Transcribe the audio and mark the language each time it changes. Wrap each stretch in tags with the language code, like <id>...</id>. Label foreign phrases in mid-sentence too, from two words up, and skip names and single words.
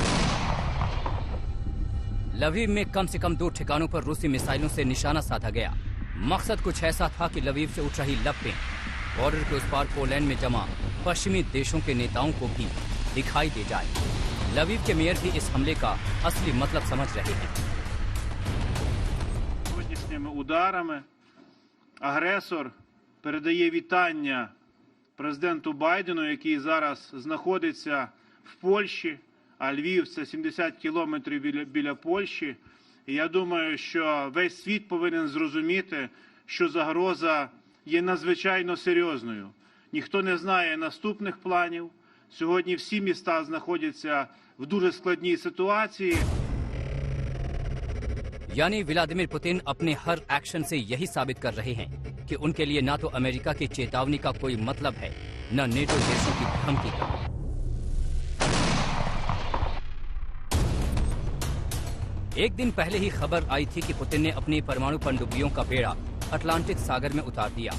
<hi>लवीव में कम से कम 2 ठिकानों पर रूसी मिसाइलों से निशाना साधा गया। मकसद कुछ ऐसा था कि लवीव से उठ रही लपटें बॉर्डर के उस पार पोलैंड में जमा पश्चिमी देशों के नेताओं को भी दिखाई दे जाए। लवीव के मेयर भी इस हमले का असली मतलब समझ रहे हैं।</hi> <uk>Сьогоднішніми ударами агресор передає вітання президенту Байдену, який зараз знаходиться в Польщі, а Львів – це 70 кілометрів біля Польщі. І я думаю, що весь світ повинен зрозуміти, що загроза є надзвичайно серйозною. Ніхто не знає наступних планів. Сьогодні всі міста знаходяться в дуже складній ситуації.</uk> <hi>यानी व्लादिमीर पुतिन अपने हर एक्शन से यही साबित कर रहे हैं कि उनके लिए ना तो अमेरिका की चेतावनी का कोई मतलब है, न नेटो देशों की धमकी का। एक दिन पहले ही खबर आई थी कि पुतिन ने अपनी परमाणु पनडुब्बियों का बेड़ा अटलांटिक सागर में उतार दिया।</hi>